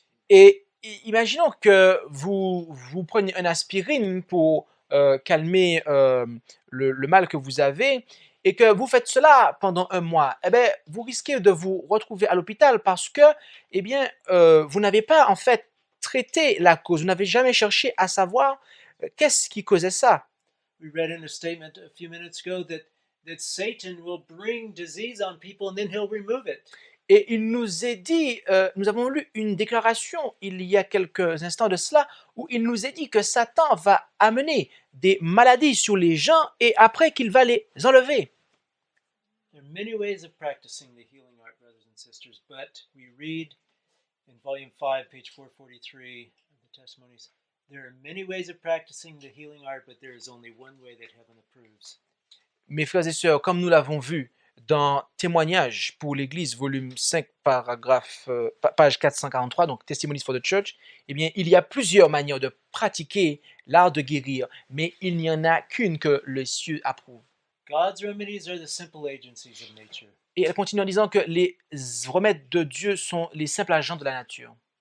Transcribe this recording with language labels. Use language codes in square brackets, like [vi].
[fr] Et imaginons que vous preniez une aspirine pour calmer le mal que vous avez, et que vous faites cela pendant un mois, eh bien, vous risquez de vous retrouver à l'hôpital parce que, eh bien, vous n'avez pas en fait traité la cause, vous n'avez jamais cherché à savoir qu'est-ce qui causait ça. [en] We read in a statement a few minutes ago that Satan will bring disease on people and then he'll remove it. [fr] Et il nous est dit, nous avons lu une déclaration il y a quelques instants de cela, où il nous est dit que Satan va amener des maladies sur les gens et après qu'il va les enlever. [en] There are many ways of practicing the healing art, brothers and sisters, but we read in volume 5, page 443 of the Testimonies, there are many ways of practicing the healing art, but there is only one way that heaven approves. [fr] Mes frères et sœurs, comme nous l'avons vu dans Témoignages pour l'Église, volume 5, page 443, donc Testimonies for the Church, eh bien, il y a plusieurs manières de pratiquer l'art de guérir, mais il n'y en a qu'une que les cieux approuvent. [en] God's remedies are the simple agencies of nature. [fr] Et elle continue en disant que les remèdes de Dieu sont les simples agents de la nature.